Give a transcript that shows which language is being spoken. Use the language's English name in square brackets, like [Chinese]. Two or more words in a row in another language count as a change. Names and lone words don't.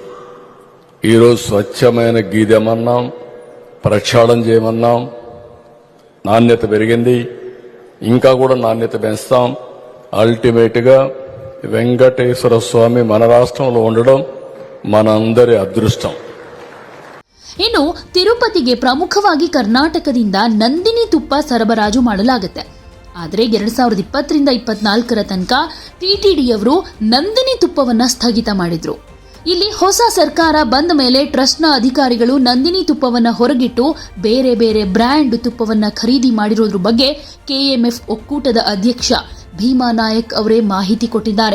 [Telugu] ఈరోజు స్వచ్ఛమైన గీ తెమన్నాం, ప్రక్షాళన చేయమన్నాం. నాణ్యత పెరిగింది, ఇంకా కూడా నాణ్యత పెంచుతాం. అల్టిమేట్ గా వెంకటేశ్వర స్వామి మన రాష్ట్రంలో ఉండడం మనందరి అదృష్టం. [Kannada] ಇನ್ನು ತಿರುಪತಿಗೆ ಪ್ರಮುಖವಾಗಿ ಕರ್ನಾಟಕದಿಂದ ನಂದಿನಿ ತುಪ್ಪ ಸರಬರಾಜು ಮಾಡಲಾಗುತ್ತೆ. ಆದರೆ 2020-24 ತನಕ ಟಿಟಿಡಿಯವರು ನಂದಿನಿ ತುಪ್ಪವನ್ನ ಸ್ಥಗಿತ ಮಾಡಿದ್ರು. ಇಲ್ಲಿ ಹೊಸ ಸರ್ಕಾರ ಬಂದ ಮೇಲೆ ಟ್ರಸ್ಟ್ನ ಅಧಿಕಾರಿಗಳು ನಂದಿನಿ ತುಪ್ಪವನ್ನ ಹೊರಗಿಟ್ಟು ಬೇರೆ ಬೇರೆ ಬ್ರ್ಯಾಂಡ್ ತುಪ್ಪವನ್ನ ಖರೀದಿ ಮಾಡಿರೋದ್ರ ಬಗ್ಗೆ ಕೆಎಂಎಫ್ ಒಕ್ಕೂಟದ ಅಧ್ಯಕ್ಷ ಭೀಮಾ ನಾಯಕ್ ಅವರೇ ಮಾಹಿತಿ ಕೊಟ್ಟಿದ್ದಾರೆ.